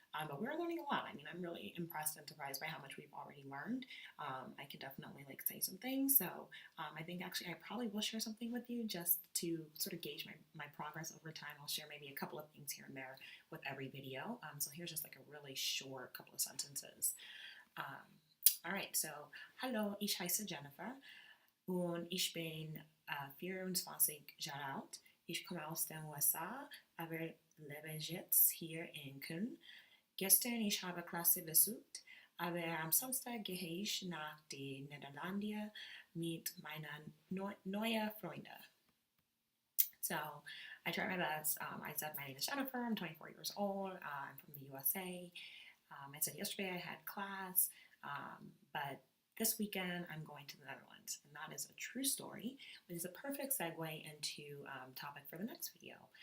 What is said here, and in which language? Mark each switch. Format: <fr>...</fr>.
<en>But we're learning a lot. I mean, I'm really impressed and surprised by how much we've already learned. I can definitely say some things. So I think actually I probably will share something with you just to sort of gauge my progress over time. I'll share maybe a couple of things here and there with every video. So here's just like a really short couple of sentences. All right, so</en> <de>hallo, ich heiße Jennifer und ich bin 24 Jahre alt. Ich komme aus den USA, aber lebe jetzt hier in Köln. Gestern ich habe Klasse besucht, aber am Samstag gehe ich nach den Niederlanden mit meinen neuen Freunden.</de> <en>So I tried my best. I said my name is Jennifer. I'm 24 years old. I'm from the USA. I said yesterday I had class, but this weekend I'm going to the Netherlands, and that is a true story, which is a perfect segue into topic for the next video.</en>